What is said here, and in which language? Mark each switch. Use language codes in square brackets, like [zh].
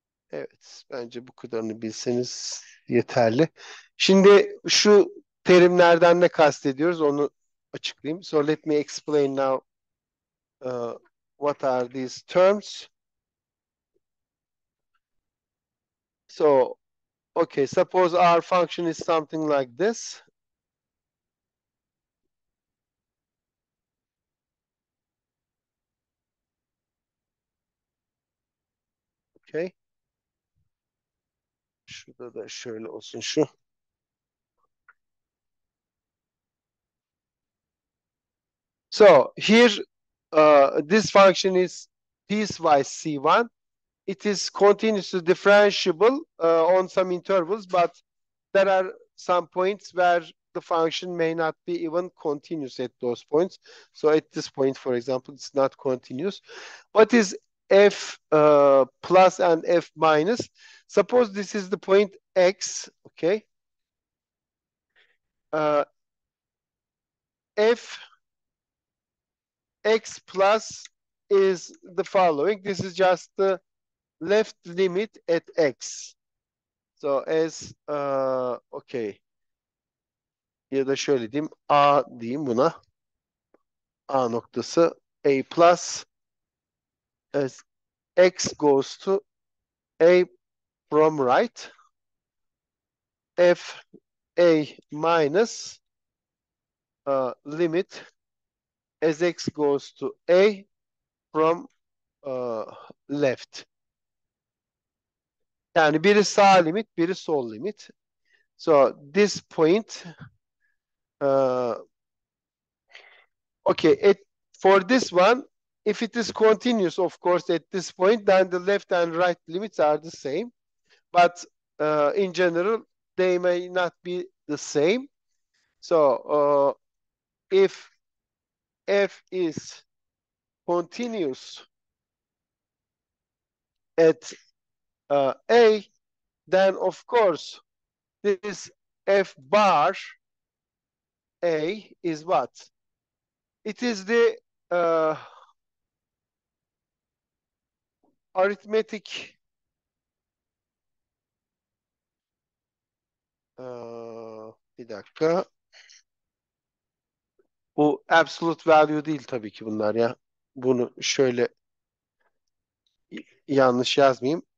[tr] Evet, bence bu kadarını bilseniz yeterli. Şimdi şu terimlerden ne kastediyoruz onu açıklayayım. [en] So let me explain now what are these terms. So, okay, suppose our function is something like this. Okay. [tr] Şurada da şöyle olsun şu. [en] So here this function is piecewise C1. It is continuously differentiable on some intervals, but there are some points where the function may not be even continuous at those points. So at this point, for example, it's not continuous. What is f plus and f minus? Suppose this is the point x, okay? F x plus is the following. This is just the left limit at x. So as okay, [tr] ya da şöyle diyeyim, a diyeyim buna. [en] A noktası a plus as x goes to a from right, f a minus limit as x goes to a from uh, left. [tr] Yani biri sağ limit, biri sol limit. [en] So this point, uh, okay, for this one, if it is continuous, of course, at this point, then the left and right limits are the same. But in general, they may not be the same. So if f is continuous at A, then of course this F bar A is what? It is the arithmetic [tr] bir dakika. Bu absolute value değil tabii ki bunlar ya. Bunu şöyle yanlış yazmayayım.